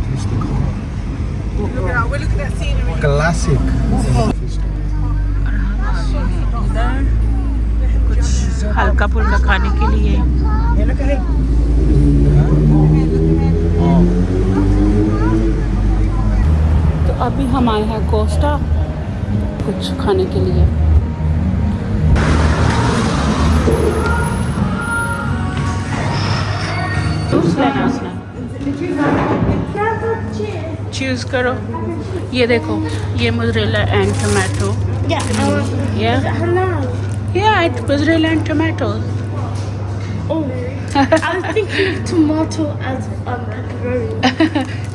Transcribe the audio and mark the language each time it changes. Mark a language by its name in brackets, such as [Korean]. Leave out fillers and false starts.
[English] we're looking at scenery. Classic [Hindi] कुछ हल्का फुल्का खाने के लिए। तो अभी हम आए हैं कोस्टा कुछ खाने के लिए। चूज करो। ये देखो ये mozzarella and tomato. [English] Yeah, it's mozzarella and tomato. Oh, I was thinking of tomato as pepperoni.